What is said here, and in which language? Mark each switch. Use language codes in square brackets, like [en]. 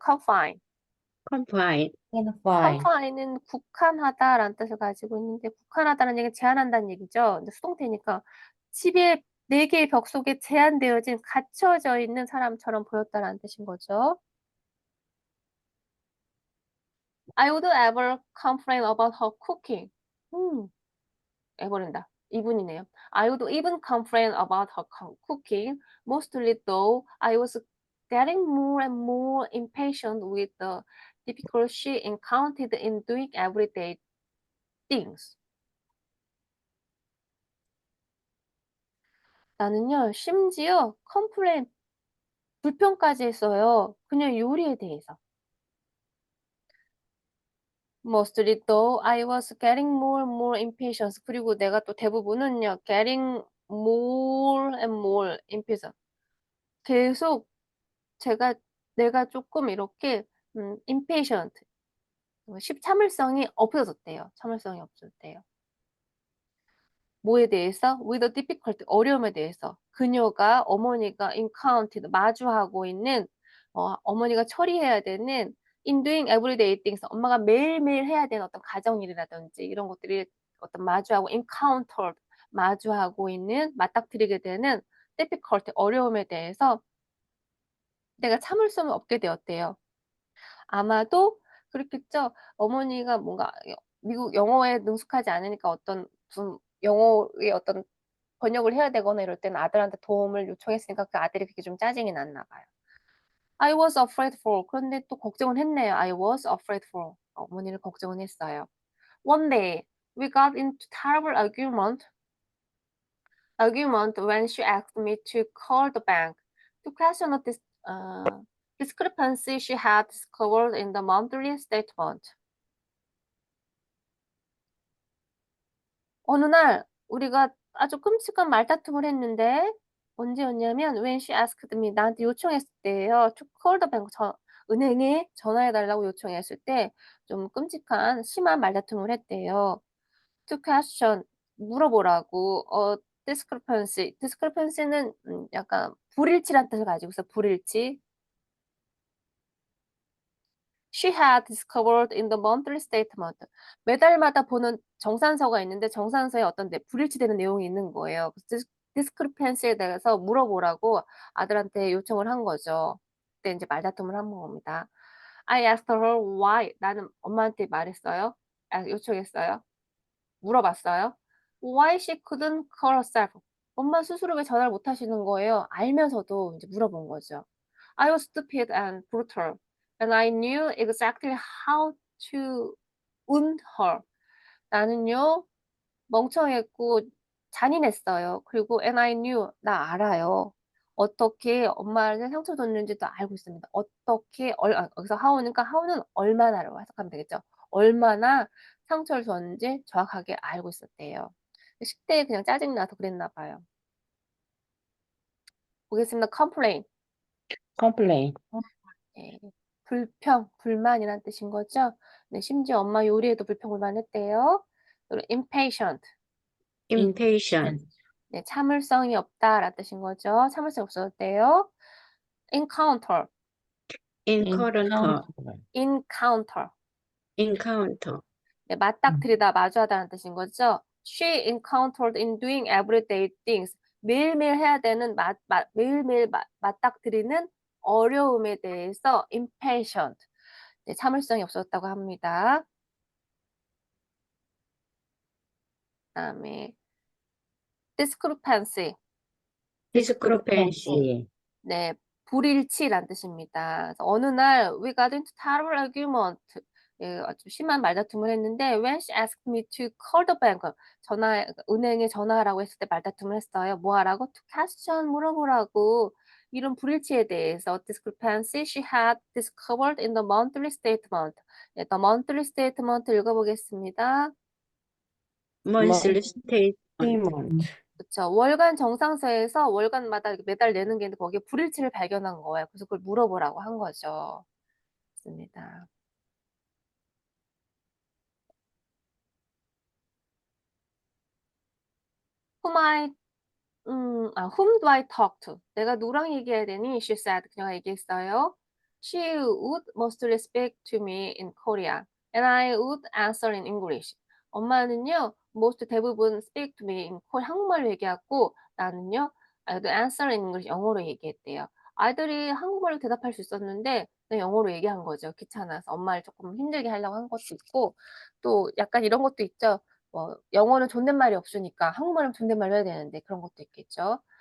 [en] confine. Confine. Confine. [ko] confine은 국한하다라는 뜻을 가지고 있는데 국한하다는 얘기는 제한한다는 얘기죠. 근데 수동태니까 집에 4개의 벽 속에 제한되어진 갇혀져 있는 사람처럼 보였다라는 뜻인 거죠. [en] I would ever complain about her cooking. [ko] 해버린다. 이분이네요. [en] I would even complain about her cooking, mostly though I was getting more and more impatient with the difficulty she encountered in doing everyday things. [ko] 나는요, 심지어 complain, 불평까지 했어요. 그냥 요리에 대해서. [en] Mostly though I was getting more and more impatient. [ko] 그리고 내가 또 대부분은요, [en] getting more and more impatient. [ko] 계속 내가 조금 이렇게 impatient, 참을성이 없어졌대요. 참을성이 없어졌대요. 뭐에 대해서? [en] with the difficulty, [ko] 어려움에 대해서. 어머니가 encountered, 마주하고 있는 어머니가 처리해야 되는 [en] in doing everyday things, [ko] 엄마가 매일매일 해야 되는 어떤 가정일이라든지 이런 것들이 어떤 encountered, 마주하고 있는, 맞닥뜨리게 되는 difficulty, 어려움에 대해서 내가 참을 수 없게 되었대요. 아마도 그렇겠죠. 어머니가 뭔가 미국 영어에 능숙하지 않으니까 무슨 영어의 어떤 번역을 해야 되거나 이럴 때는 아들한테 도움을 요청했으니까 그 아들이 그게 좀 짜증이 났나 봐요. [en] I was afraid for. [ko] 그런데 또 걱정은 했네요. [en] I was afraid for. [ko] 어머니를 걱정은 했어요. [en] One day we got into terrible argument when she asked me to call the bank to question this discrepancy she had discovered in the monthly statement. [ko] 어느 날 우리가 아주 끔찍한 말다툼을 했는데 언제였냐면 [en] when she asked me [ko] 나한테 요청했을 때예요. [en] to call the bank [ko] 은행에 전화해 달라고 요청했을 때 좀 끔찍한 심한 말다툼을 했대요. [en] to question [ko] 물어보라고 discrepancy는 약간 불일치란 뜻을 가지고 있어. 불일치. [en] She had discovered in the monthly statement. [ko] 매달마다 보는 정산서가 있는데 정산서에 어떤 불일치되는 내용이 있는 거예요. discrepancy에 대해서 물어보라고 아들한테 요청을 한 거죠. 그때 이제 말다툼을 한 겁니다. [en] I asked her why. [ko] 나는 엄마한테 말했어요. 요청했어요. 물어봤어요. [en] Why she couldn't call herself. [ko] 엄마 스스로 왜 전화를 못 하시는 거예요? 알면서도 이제 물어본 거죠. [en] I was stupid and brutal, and I knew exactly how to wound her. [ko] 나는요, 멍청했고 잔인했어요. 그리고 [en] and I knew, [ko] 나 알아요. 어떻게 엄마를 상처 줬는지도 알고 있습니다. 어떻게, 여기서 how니까 how는 얼마나로 해석하면 되겠죠. 얼마나 상처를 줬는지 정확하게 알고 있었대요. 10대에 그냥 짜증나서 그랬나 봐요. 보겠습니다. complain. [en] complain, [ko] 네. 불평, 불만이란 뜻인 거죠. 네, 심지어 엄마 요리에도 불평불만했대요. 그리고 impatient. [en] impatient, [ko] 네, 참을성이 없다라는 뜻인 거죠. 참을성이 없었대요. encounter. [en] encounter, encounter. encounter, [ko] 네, 맞닥뜨리다, 마주하다는 뜻인 거죠. [en] She encountered in doing everyday things. [ko] 매일매일 해야 되는 매일매일 맞닥뜨리는 어려움에 대해서 impatient. 네, 참을성이 없었다고 합니다. 그다음에 discrepancy. [en] discrepancy, [ko] 네, 불일치란 뜻입니다. 그래서 어느 날 [en] we got into terrible argument. [ko] 예, 아주 심한 말다툼을 했는데 [en] when she asked me to call the bank, [ko] 은행에 전화하라고 했을 때 말다툼을 했어요. 뭐 하라고? [en] to question [ko] 물어보라고. 이런 불일치에 대해서 [en] discrepancy she had discovered in the monthly statement. 네, the monthly statement [ko] 읽어보겠습니다. [en] monthly statement, statement, [ko] 그쵸. 월간 정상서에서 월간마다 이렇게 매달 내는 게 있는데 거기에 불일치를 발견한 거예요. 그래서 그걸 물어보라고 한 거죠. 맞습니다. [en] whom do I talk to? [ko] 내가 누구랑 얘기해야 되니? [en] She said. [ko] 그녀가 얘기했어요. [en] She would mostly speak to me in Korean, and I would answer in English. [ko] 엄마는요, 대부분 [en] speak to me in Korean, [ko] 한국말로 얘기하고, 나는요, [en] I would answer in English, [ko] 영어로 얘기했대요. 아이들이 한국말로 대답할 수 있었는데, 그냥 영어로 얘기한 거죠. 귀찮아서. 엄마를 조금 힘들게 하려고 한 것도 있고, 또 약간 이런 것도 있죠. 영어는 존댓말이 없으니까 한국말은 존댓말로 해야 되는데 그런 것도 있겠죠.